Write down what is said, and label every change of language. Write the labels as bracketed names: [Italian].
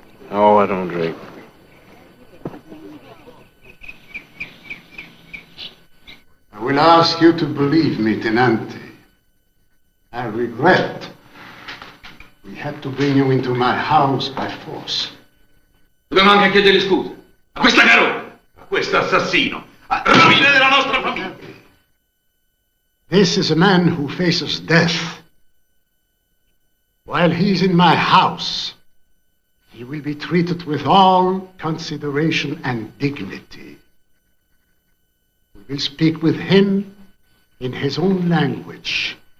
[English] Oh, I don't drink. I will ask you to believe me, Tenante. I regret we had to bring you into my house by force. [Italian] Dobbiamo anche chiedergli scusa. A questa carogna, a questo assassino, a rovine della nostra famiglia. [English] This is a man who faces death. While he's in my house, he will be treated with all consideration and dignity. We will speak with him in his own language.